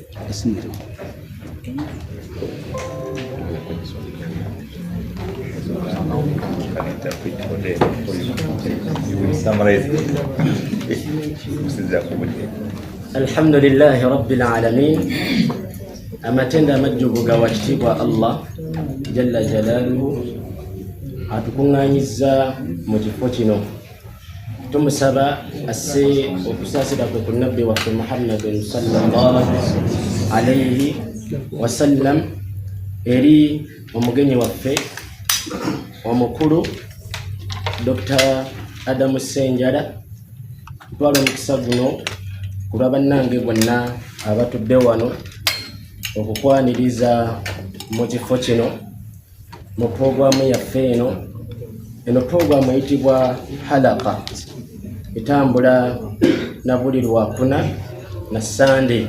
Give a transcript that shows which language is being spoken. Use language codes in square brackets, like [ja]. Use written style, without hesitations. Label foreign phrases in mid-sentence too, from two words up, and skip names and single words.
[ar] الحمد لله رب العالمين [lg] amatenda amajjugo ga wakitibwa Allah [ar] جل جلاله [lg] atukunganyiza mu kifo kino tumusaba asse okusasira kwe ku nabbi waffe Muhammadin [ar] صلى الله عليه وسلم [lg] eri omugenyi waffe omukulu Dr. Adamu Ssenjala twala omukisa guno kulwa bannange bonna abatudde wano okukwaniriza mu kifo kino mu programu yaffe eno programu eyitibwa Halaka etambula na buli lwakuna na Sande.